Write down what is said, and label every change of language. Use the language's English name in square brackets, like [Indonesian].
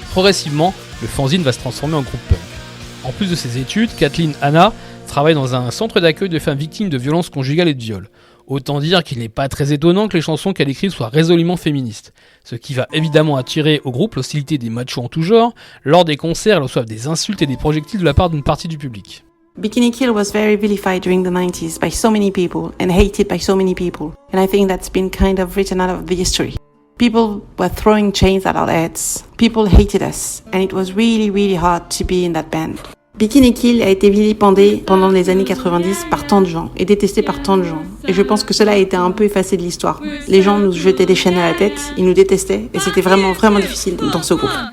[French] Progressivement, le fanzine va se transformer en groupe punk. En plus de ses études, Kathleen Hanna travaille dans un centre d'accueil de femmes victimes de violences conjugales et de viols. Autant dire qu'il n'est pas très étonnant que les chansons qu'elle écrit soient résolument féministes. Ce qui va évidemment attirer au groupe l'hostilité des machos en tout genre. Lors des concerts, elles reçoivent des insultes et des projectiles de la part d'une partie du public. [English] Bikini Kill was very vilified during the 90s by so many people and hated by so many people. And I think that's been kind of written out of the history. People were throwing chains at our heads. People hated us. And it was really, really hard to be in that band. [French] Bikini Kill a été vilipendé pendant les années 90 par tant de gens et détesté par tant de gens. Et je pense que cela a été un peu effacé de l'histoire. Les gens nous jetaient des chaînes à la tête, ils nous détestaient et c'était vraiment, vraiment difficile dans ce groupe.